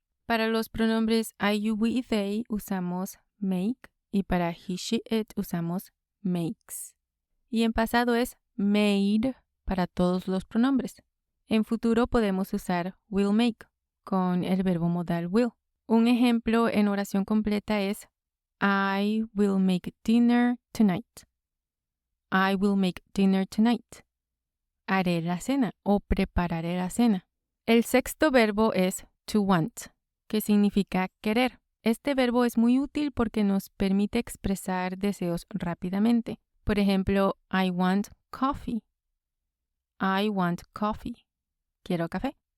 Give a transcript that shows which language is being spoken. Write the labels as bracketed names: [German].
[Spanish] Para los pronombres I, you, we y they usamos make y para he, she, it usamos makes. Y en pasado es made para todos los pronombres. En futuro podemos usar will make con el verbo modal will. Un ejemplo en oración completa es [English] I will make dinner tonight. I will make dinner tonight. [Spanish] Haré la cena o prepararé la cena. El sexto verbo es to want, que significa querer. Este verbo es muy útil porque nos permite expresar deseos rápidamente. Por ejemplo, [English] I want coffee. I want coffee. [Spanish] Quiero café.